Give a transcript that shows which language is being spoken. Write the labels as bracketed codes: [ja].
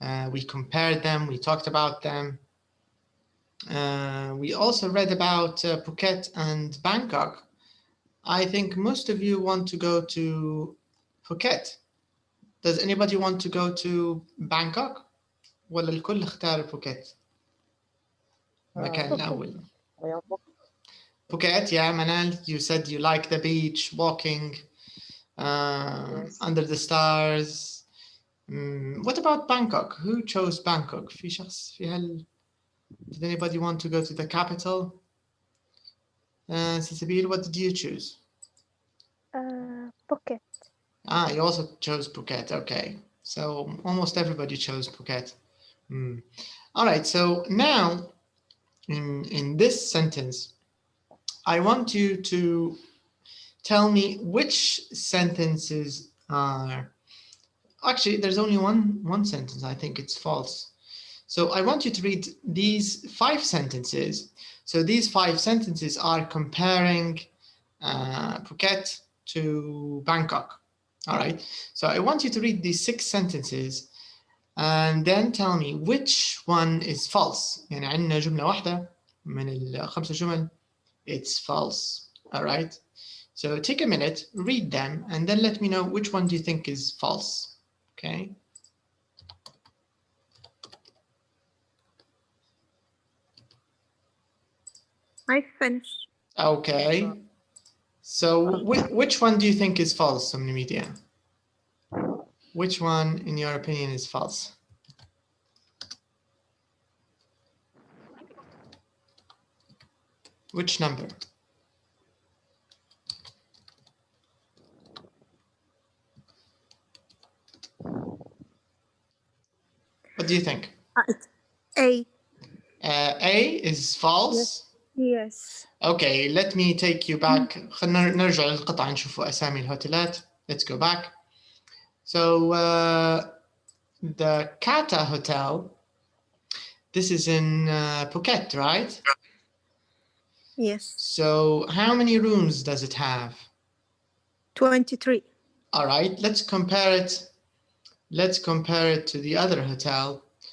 [en] We compared them, we talked about them. We also read about Phuket and Bangkok. I think most of you want to go to Phuket. Does anybody want to go to Bangkok? [ar] ولا الكل اختار Phuket؟ المكان الأول. [en] Phuket, yeah, Manal, you said you like the beach, walking yes. Under the stars. What about Bangkok? Who chose Bangkok? [ar] في شخص في هال... [en] Did anybody want to go to the capital? Sisabil, what did you choose? Phuket. You also chose Phuket. Okay, so almost everybody chose Phuket. All right, so now in this sentence, I want you to tell me which sentences are, actually there's only one sentence, I think it's false. So I want you to read these 5 sentences. So these 5 sentences are comparing Phuket to Bangkok. All right, so I want you to read these 6 sentences and then tell me which one is false. [ar] يعني عندنا جملة واحدة من ال5 جمل, [en] it's false. All right, so take a minute, read them, and then let me know which one do you think is false. Okay. I finished. Okay. So which one do you think is false, Omni Media? Which one, in your opinion, is false? Which number? What do you think? A. A is false? Yes. Okay, let me take you back. [ar] خلنا نرجع للقطعة نشوفوا أسامي الهوتيلات. [en] Let's go back. So the Kata Hotel, this is in Phuket, right? Yes. So how many rooms does it have? 23. All right, let's compare it. Let's compare it to the other hotel.